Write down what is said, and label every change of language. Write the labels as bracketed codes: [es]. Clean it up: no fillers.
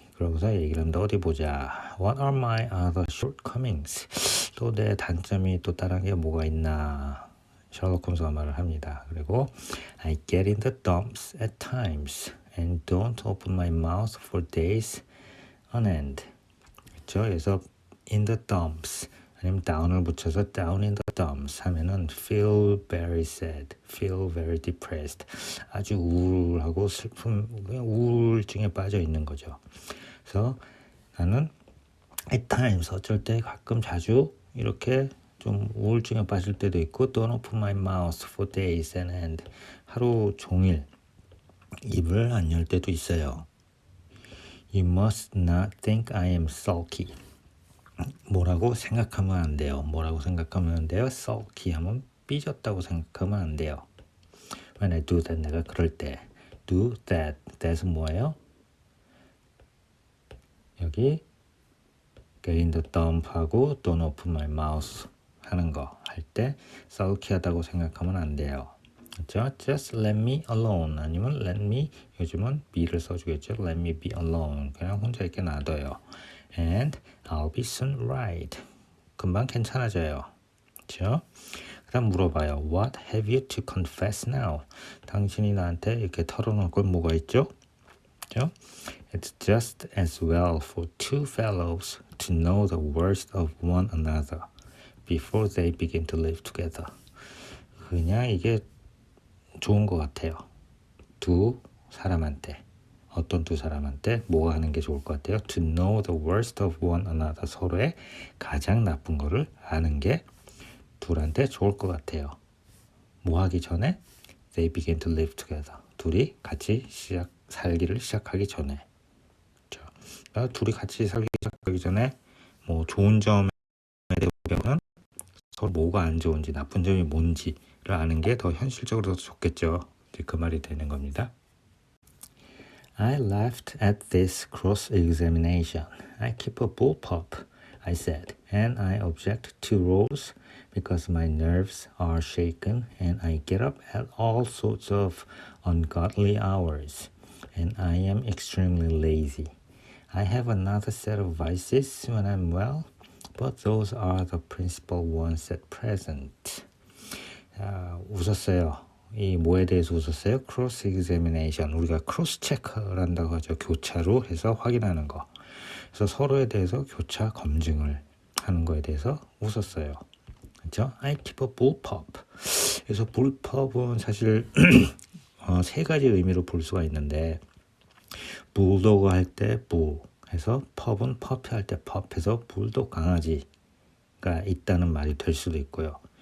[ko] 그러고서 얘기를 합니다. 어디 보자. [en] What are my other shortcomings? [ko] 또 내 단점이 또 다른 게 뭐가 있나 셜록 홈즈가 말을 합니다. [en] 그리고 I get in the dumps at times and don't open my mouth for days on end. [ko] 그렇죠? [en] 그래서 in the dumps [ko] 아니면 down을 붙여서 [en] down in the dumps 하면은 feel very sad, feel very depressed. [ko] 아주 우울하고 슬픔, 그냥 우울증에 빠져 있는 거죠. 그래서 나는 at times 어쩔 때 가끔 자주 이렇게 좀 우울증에 빠질 때도 있고 [en] don't open my mouth for days on end. [ko] 하루 종일 입을 안 열 때도 있어요. [en] You must not think I am sulky. [ko] 뭐라고 생각하면 안 돼요. 뭐라고 생각하면 안 돼요? sulky 하면 삐졌다고 생각하면 안 돼요. [en] When I do that, [ko] 내가 그럴 때 [en] do that, that은 [ko] 뭐예요? 여기 get in the dump 하고 [en] don't open my mouth [ko] 하는 거 할 때 sulky하다고 생각하면 안 돼요. 그렇죠? [en] Just let me alone 아니면 let me [ko] 요즘은 be를 써주겠죠. [en] Let me be alone [ko] 그냥 혼자 있게 놔둬요. [en] And I'll be soon right. [ko] 금방 괜찮아져요. 그렇죠? 그 다음 물어봐요. [en] What have you to confess now? [ko] 당신이 나한테 이렇게 털어놓을 건 뭐가 있죠? 그렇죠? [en] It's just as well for two fellows to know the worst of one another before they begin to live together. [ko] 그냥 이게 좋은 것 같아요. 두 사람한테 어떤 두 사람한테 뭐가 하는 게 좋을 것 같아요? [en] To know the worst of one another. [ko] 서로의 가장 나쁜 거를 아는 게 둘한테 좋을 것 같아요. 뭐 하기 전에? [en] They begin to live together. [ko] 둘이 같이 살기를 시작하기 전에. 그렇죠? 그러니까 둘이 같이 살기 시작하기 전에 뭐 좋은 점에 대해서는 서로 뭐가 안 좋은지 나쁜 점이 뭔지를 아는 게 더 현실적으로 더 좋겠죠. 이제 그 말이 되는 겁니다. [en] I laughed at this cross-examination. I keep a bullpup, I said, and I object to rows because my nerves are shaken and I get up at all sorts of ungodly hours, and I am extremely lazy. I have another set of vices when I'm well, but those are the principal ones at present. [ko] 웃었어요. 이 뭐에 대해서 웃었어요? 크로스 examination. 우리가 크로스 체크를 한다고 하죠. 교차로 해서 확인하는 거. 그래서 서로에 대해서 교차 검증을 하는 거에 대해서 웃었어요. 그렇죠? [en] I keep a bullpup. [ko] 그래서 bullpup은 사실 세 가지 의미로 볼 수가 있는데 bulldog 할 때 bull 해서 pup은 puppy 할 때 pup 해서 불독 강아지가 있다는 말이 될 수도 있고요.